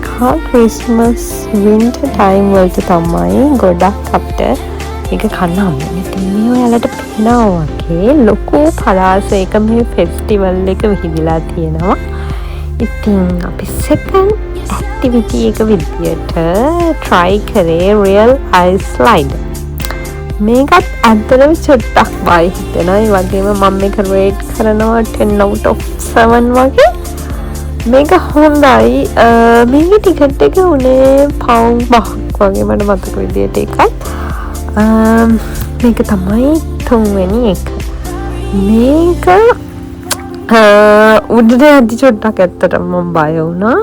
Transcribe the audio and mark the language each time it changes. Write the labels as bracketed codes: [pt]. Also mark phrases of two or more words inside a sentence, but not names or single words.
[en] Christmas winter time [si] වලට තමයි ගොඩක් අපිට ඒක කන්න හම්බෙන්නේ. ඉතින් මේ ඔයාලට පේනවා වගේ ලොකු පලාසයක මේ ෆෙස්ටිවල් එක විහිදිලා තියෙනවා. ඉතින් අපි [en] second activity [si] එක විදියට try කරේ [en] real ice slide. [si] මේකත් ඇත්තටම චුට්ටක් බය හිතෙනවා. ඒ වගේම මම මේක රේට් කරනවා [en] 10 out of 7 [si] වගේ. මේක හොඳයි. මේකේ ටිකට් එක උනේ පවුම් 5ක් වගේ මට මතක විදියට එකක්. මේක තමයි 3 වෙනි එක. මේක උඩට යද්දි චුට්ටක් ඇත්තටම මම බය වුණා.